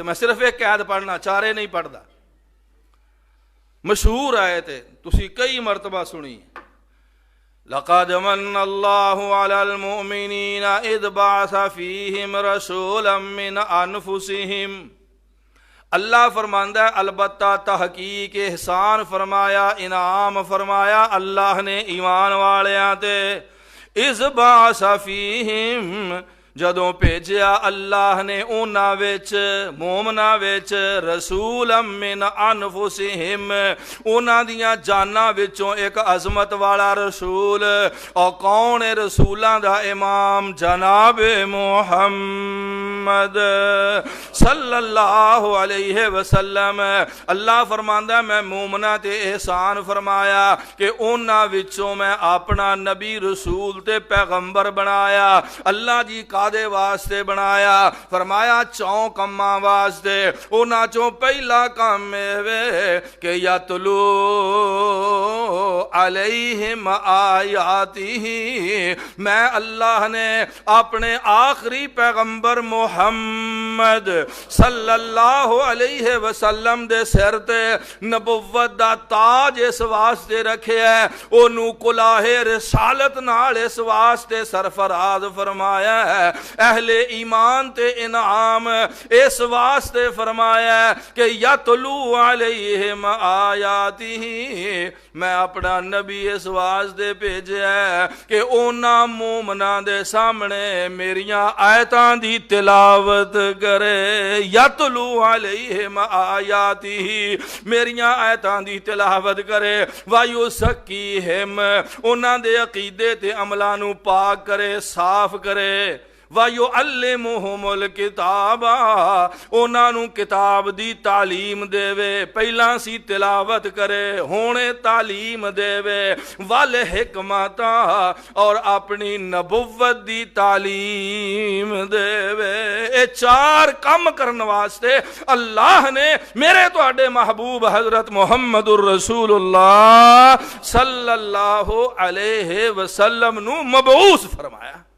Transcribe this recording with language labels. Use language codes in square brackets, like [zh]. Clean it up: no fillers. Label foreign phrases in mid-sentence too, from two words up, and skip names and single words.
[pa] میں صرف ایک قید پڑھنا، 4 نہیں پڑھدا، مشہور آیت ہے، تسی کئی مرتبہ سنی، [ar] لقد من اللہ علی المؤمنین اذ بعث فیہم رسولا من انفسہم۔ [pa] اللہ فرماندا ہے البتہ تحقیق احسان فرمایا، انعام فرمایا اللہ نے ایمان والیاں تے، [ar] اذ بعث فیہم [pa] جدوں بھیجیا اللہ نے انہاں وچ مومناں وچ [ar] رسولا من انفسہم، [pa] انہاں دیاں جاناں وچوں ایک عظمت والا رسول، اور کون ہے رسولاں دا امام؟ جناب محمد [ar] صلی اللہ علیہ وسلم۔ [pa] اللہ فرماندا ہے میں مومناں تے احسان فرمایا کہ انہاں وچوں میں اپنا نبی رسول تے پیغمبر بنایا۔ اللہ جی دے واسطے بنایا، فرمایا 4 کماں واسطے، انہاں چوں پہلا کام ہے کہ [ar] یتلو علیہم آیاتہ، [pa] میں اللہ نے اپنے آخری پیغمبر محمد [ar] صلی اللہ علیہ وسلم [pa] دے سر تے نبوت دا تاج اس واسطے رکھے ہے، انہوں کلاہ رسالت نال اس واسطے سرفراز فرمایا ہے، اہل ایمان تے انعام اس واسطے فرمایا کہ [ar] یتلو علیہم آیاتہ، [pa] میں اپنا نبی اس واسطے بھیجا ہے کہ انہاں مومناں دے سامنے میریاں آیتاں دی تلاوت کرے، [ar] یتلو علیہم آیاتہ، [pa] میریاں آیتاں دی تلاوت کرے، وَيُزَكِّيهِمْ، انہاں دے عقیدے تے عملاں نو پاک کرے، صاف کرے، [ar] وَيُعَلِّمُهُمُ الْكِتَابَ، [pa] انہاں نو کتاب دی تعلیم دے وے، پہلا سی تلاوت کرے ہونے تعلیم دے وے، وَالْحِکْمَةَ، اور اپنی نبوت دی تعلیم دے وے۔ اے 4 کام کرن واسطے اللہ نے میرے تواڈے محبوب حضرت محمد الرسول اللہ [ar] صلی اللہ علیہ وسلم [pa] نو مبعوث فرمایا۔